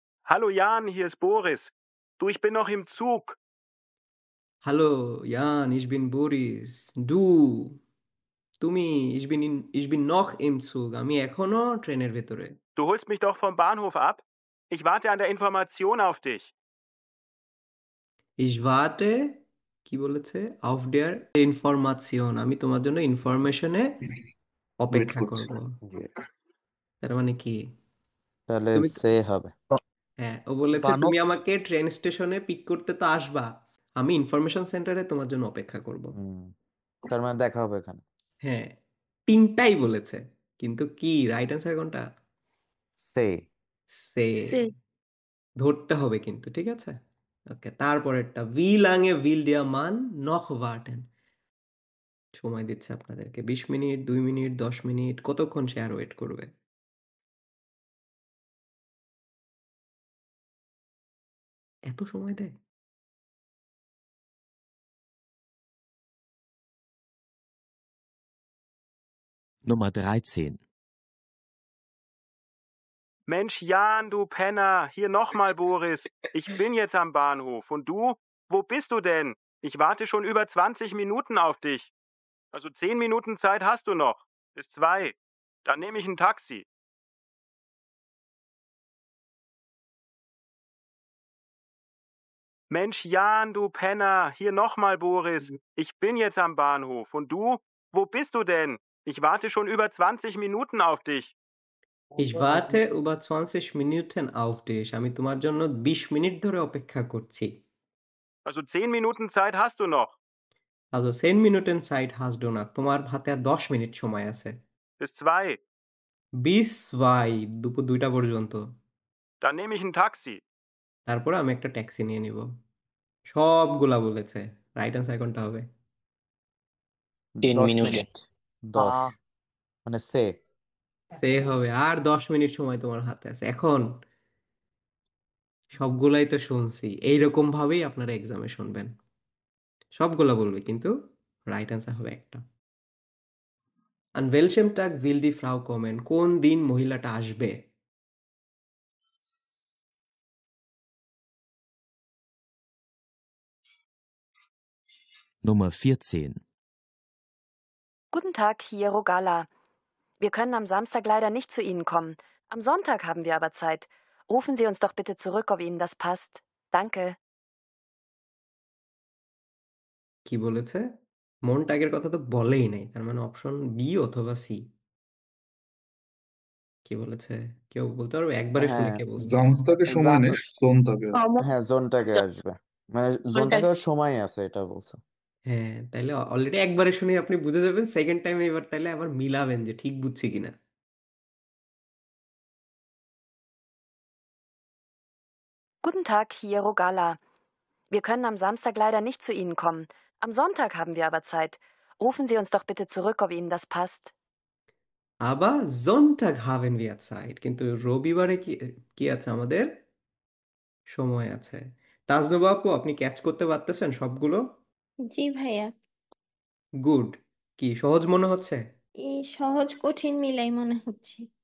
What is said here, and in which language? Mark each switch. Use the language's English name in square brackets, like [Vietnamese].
[German] Hallo Jan, hier ist Boris. Du, ich bin noch im Zug. হ্যালো ইয়ান, ich bin Boris. Du, [Bangla] তুমি, [German] ich bin noch im Zug, [Bangla] আমি এখনো ট্রেনের ভেতরে। [German] Du holst mich doch vom Bahnhof ab? Ich warte an der Information auf dich. Ich warte, [Bangla] কি বলেছে? [German] Auf der Information, [Bangla] আমি তোমার জন্য ইনফরমেশনে ওয়েট অপেক্ষা করছি। করব। জি। তার মানে কি? তাহলে তুমি সে হবে। হ্যাঁ, ও বলেছে বানক তুমি আমাকে ট্রেন স্টেশনে পিক করতে তো আসবা, আমি ইনফরমেশন সেন্টারে তোমার জন্য অপেক্ষা করব। তার মানে দেখা হবে এখানে। হ্যাঁ, তিনটাই বলেছে, কিন্তু কি রাইট অ্যান্সার কোনটা? সে। সে। সে ধরতে হবে কিন্তু, ঠিক আছে? ওকে, তারপরেরটা [German] wie lange will der Mann noch warten? [Bangla] সময় দিচ্ছে আপনাদেরকে 20 মিনিট, 2 মিনিট, 10 মিনিট, কতক্ষণ সে আর ওয়েট করবে? এত সময় দেয়? [German] Nummer 13. Mensch, Jan, du Penner, hier nochmal Boris. Ich bin jetzt am Bahnhof. Und du? Wo bist du denn? Ich warte schon über 20 Minuten auf dich. Also 10 Minuten Zeit hast du noch. Bis 2. Dann nehme ich ein Taxi. Mensch, Jan, du Penner, hier nochmal Boris. Ich bin jetzt am Bahnhof. Und du? Wo bist du denn? Ich warte schon über 20 Minuten auf dich. Ich warte über 20 Minuten auf dich. [Bangla] আমি তোমার জন্য 20 minute ধরে অপেক্ষা করছি। [German] Also 10 Minuten Zeit hast du noch. Also 10 Minuten Zeit hast du noch. [Bangla] তোমার হাতে আর 10 minute সময় আছে। [German] Bis 2. Bis 2, [Bangla] দুপুর 2টা পর্যন্ত। [German] Dann nehme ich ein Taxi. [Bangla] তারপর আমি একটা ট্যাক্সি নিয়ে নিব। সবগুলা বলেছে। রাইট অ্যান্সার কোনটা হবে? 10 10 মিনিট। মিনিট। 10 মানে সে। সে হবে, আর 10 মিনিট সময় তোমার হাতে আছে। এখন সবগুলাই তো শুনছি, এইরকম ভাবেই আপনারা এক্সামে শুনবেন। সবগুলা বলবে, কিন্তু রাইট অ্যান্সার হবে একটা। [German] An welchem Tag will die Frau kommen? [Bangla] কোন দিন মহিলাটা আসবে? [German] Nummer 14. Guten Tag, hier Rogala. Wir können am Samstag leider nicht zu Ihnen kommen. Am Sonntag haben wir aber Zeit. Rufen Sie uns doch bitte zurück, ob Ihnen das passt. Danke. [Bangla] কি বলেছে? মনটাগের কথা তো বলেই নাই, তার মানে option B অথবা C. কি বলেছে? কেউ বলতে পারবে? একবারে শুনে হ্যাঁ, কে বলছে? জামস্তাকে সময় নেই, জোনতাকে। হ্যাঁ জোনটাকে আসবে, মানে জোনটাকে সময় আছে এটা বলছে। হ্যাঁ, তাইলে অলরেডি একবারে শুনে আপনি বুঝে যাবেন। সেকেন্ড টাইম এবার তাইলে আবার মিলাবেন যে ঠিক বুঝছি কিনা। [German] Guten Tag, hier Rogala. Wir können am Samstag leider nicht zu Ihnen kommen. Am Sonntag haben wir aber Zeit. Rufen Sie uns doch bitte zurück, ob Ihnen das passt. [Bangla] আবার [German] Sonntag haben wir Zeit, [Bangla] কিন্তু রবিবারে কি কি আছে আমাদের? সময় আছে। তাজনুবা আপু, আপনি ক্যাচ করতে পারতেছেন সবগুলো? জি ভাইয়া। গুড। কি সহজ মনে হচ্ছে? এই সহজ কঠিন মিলাই মনে হচ্ছে।